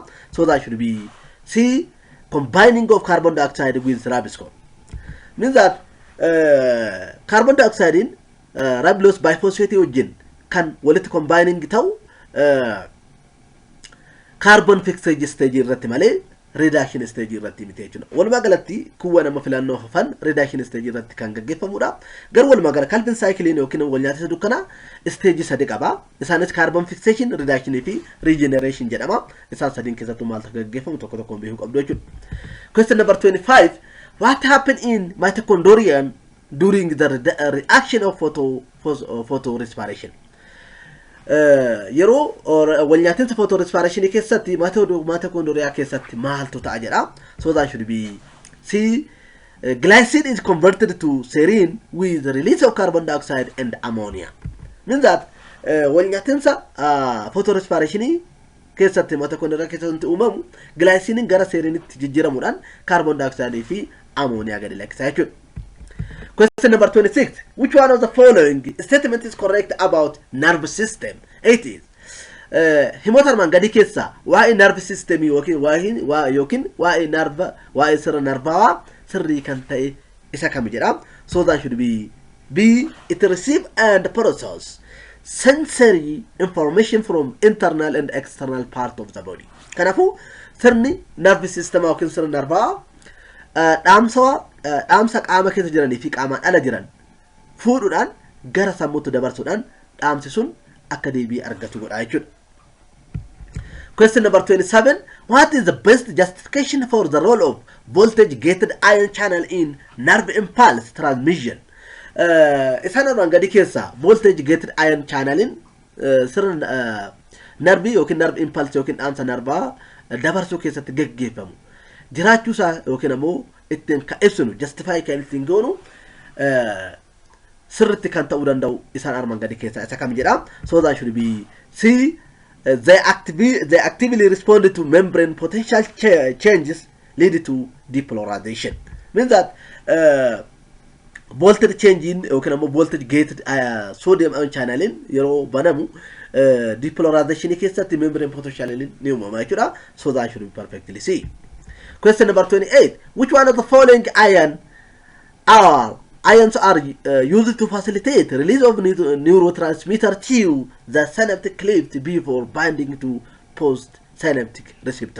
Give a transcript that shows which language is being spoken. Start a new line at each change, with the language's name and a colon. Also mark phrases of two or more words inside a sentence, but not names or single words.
English: So that should be C. Combining of carbon dioxide with ribosome. Means that carbon dioxide in ribulose biphosphate
Oromo: wajjin kan walitti
English: combining ta'u carbon fixation stage
Oromo: irratti malee
English: reduction stage
Oromo: irratti miti jechuudha. Walumaa galatti kuwa nama filannoo hafan
English: reduction stage
Oromo: irratti kan gaggeeffamudha. Garuu walumaa gala Calvin cycle yookiin wal nyaatinsa dukkanaa stage sadi qaba. Isaanis
English: carbon fixation,
Oromo: reduction fi regeneration jedhama. Isaan sadiin keessattuu maaltu gaggeeffamu tokko tokkoon beekuu qabdu jechuudha.
English: Question number 25. What happened in mitochondria during the reaction of photorespiration?
Oromo: Yeroo wal nyaatinsa photorespiration keessatti mitochondria keessatti maaltu ta'a jedha.
English: So that should be C. Glycine is converted to serine with the release of carbon dioxide and ammonia.
Oromo: Means that wal nyaatinsa photorespiration keessatti mitochondria keessatti uumamu glycine gara serinitti jijjiiramuudhaan
English: carbon dioxide
Oromo: fi ammonia gadi lakkisa jechuudha.
English: Question number 26. Which one of the following statement is correct about nervous system? It is.
Oromo: Himota armaan gadi keessa waa'ee
English: nerve system
Oromo: yookiin waa'ee nerve waa'ee sirna nervawaa sirrii kan ta'e isa kam jedha.
English: So that should be B. It receive and process sensory information from internal and external part of the body.
Oromo: Kanafu sirni
English: nerve system
Oromo: yookiin sirna nervawaa dhaamsa qaama keessa jiranii fi qaamaan ala jiran fuudhuudhaan gara sammuutti dabarsuudhaan dhaamsi sun akka deebii argatu godha jechuudha.
English: Question number 27. What is the best justification for the role of voltage gated ion channel in nerve impulse transmission?
Oromo: Isaan armaan gadi keessa
English: voltage gated ion channel
Oromo: in sirna nerve yookiin
English: nerve impulse
Oromo: yookiin dhaamsa nervaa dabarsuu keessatti gaggeeffamu. Jiraachuu isaa yookiin ammoo ittiin ka ibsinu justify kan ittiin goonu sirritti kan ta'uu danda'u isaan armaan gadi keessa isa kam jedha.
English: So that should be C. They actively respond to membrane potential changes lead to depolarization. Means that voltage change in
Oromo: yookiin ammoo
English: voltage gated sodium ion channel in
Oromo: yeroo banamu
English: depolarization keessatti membrane potential
Oromo: ni uumama jechuudha.
English: So that should be perfectly C. Question number 28. Which one of the following ions are used to facilitate release of neurotransmitter to the synaptic cleft before binding to post-synaptic receptor?